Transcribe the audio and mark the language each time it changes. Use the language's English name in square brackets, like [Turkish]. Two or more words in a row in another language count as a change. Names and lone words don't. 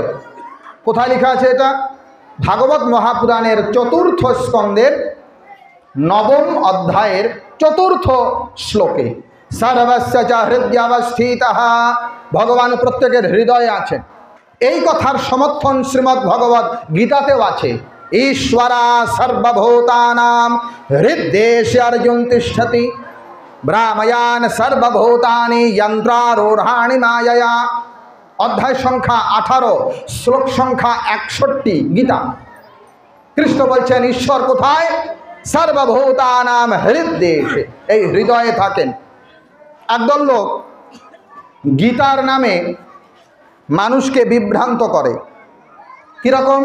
[Bangla] কোথায় লেখা আছে এটা? ভাগবত মহাপুরাণের 4th স্কন্ধের 9ম অধ্যায়ের 4th শ্লোকে [Sanskrit] সর্বস্য চ হৃদয়वस्थितः। [Bangla] ভগবান প্রত্যেকের হৃদয়ে আছেন। এই কথার সমর্থন শ্রীমদ্ ভগবত গীতাতেও আছে। [Sanskrit] ईश्वरा सर्वभूतानां हृद्देशे अर्जुन तिष्ठति ब्राह्मयान सर्वभूतानि यंत्रारूढ़ाणि मायया। [Hindi] अध्याय संख्या 18 श्लोक संख्या 61 गीता। [Bangla] कृष्ण বলছেন ঈশ্বর কোথায়? [Sanskrit] সর্বভূতানাম হৃদ্দেশে, [Bangla] এই হৃদয়ে থাকেন। একদল লোক গীতার নামে মানুষকে বিভ্রান্ত করে। কিরকম?